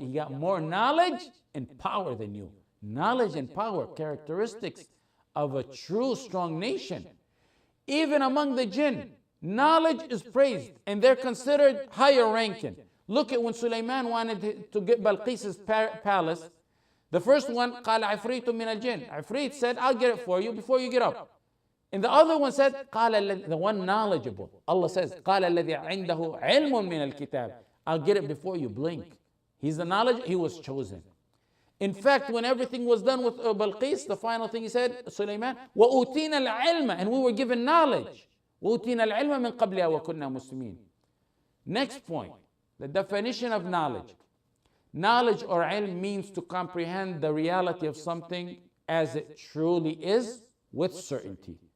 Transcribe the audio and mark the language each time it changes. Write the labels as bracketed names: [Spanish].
[English] He got more knowledge and power than you. Knowledge and power, characteristics of a true strong nation. Even among the jinn, knowledge is praised and they're considered higher ranking. Look at when Suleiman wanted to get Balqis's palace. The first one, [Arabic] قال عفريت من الجن. [English] Ifrit said, I'll get it for you before you get up. And the other one said, قال the one knowledgeable. Allah says, [Arabic] قال الذي عنده علم من الكتاب. [English] I'll get it before you blink. He's the knowledge, he was chosen. In fact, when everything was done with Balqis, the final thing he said, Suleiman, [Arabic] وَأُوتِينَ الْعِلْمَ. [English] And we were given knowledge. [Arabic] وَأُوتِينَ الْعِلْمَ مِنْ قَبْلِهَا وَكُنَّا مُسْلِمِينَ. [English] Next point, the definition of knowledge. Knowledge or ilm means to comprehend the reality of something as it truly is with certainty.